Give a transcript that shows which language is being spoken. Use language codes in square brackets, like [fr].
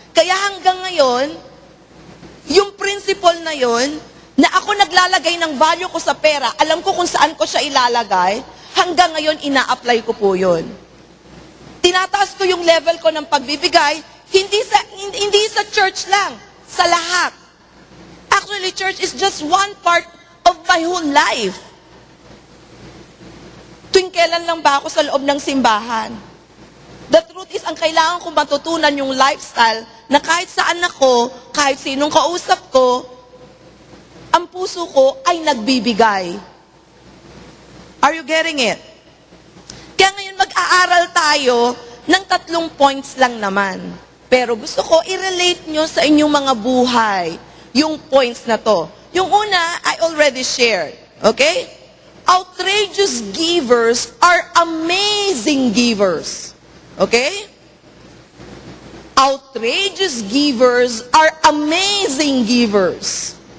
[tl] Kaya hanggang ngayon, yung principle na yon, na ako naglalagay ng value ko sa pera, alam ko kung saan ko siya ilalagay, hanggang ngayon, ina-apply ko po yun. Tinataas ko yung level ko ng pagbibigay, hindi sa church lang, sa lahat. [en] Actually, church is just one part of my whole life. [tl] Tuwing kailan lang ba ako sa loob ng simbahan? [en] The truth is, [tl] ang kailangan kong matutunan yung lifestyle na kahit saan ako, kahit sinong kausap ko, ang puso ko ay nagbibigay. [en] Are you getting it? [tl] Kaya ngayon mag-aaral tayo ng 3 points lang naman. Pero gusto ko i-relate nyo sa inyong mga buhay yung points na to. [en] Yung una, I already shared. Okay? Outrageous givers are amazing givers. Okay? Outrageous givers are amazing givers.